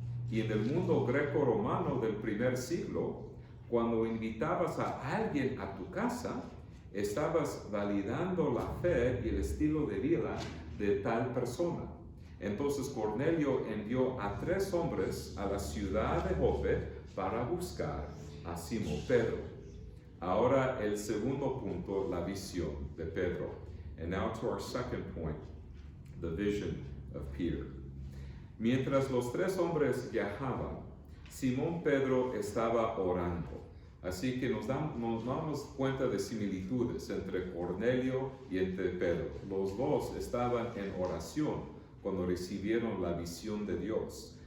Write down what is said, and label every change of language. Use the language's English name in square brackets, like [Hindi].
[Spanish] Y en el mundo greco-romano del primer siglo, cuando invitabas a alguien a tu casa, estabas validando la fe y el estilo de vida de tal persona. Entonces Cornelio envió a 3 hombres a la ciudad de Jope para buscar a Simón Pedro. Ahora el segundo punto, la visión de Pedro. [English] And now to our second point, the vision of Peter. [Spanish] Mientras los 3 hombres viajaban, Simón Pedro estaba orando. Así que nos damos cuenta de similitudes entre Cornelio y entre Pedro. Los dos estaban en oración cuando recibieron la visión de Dios.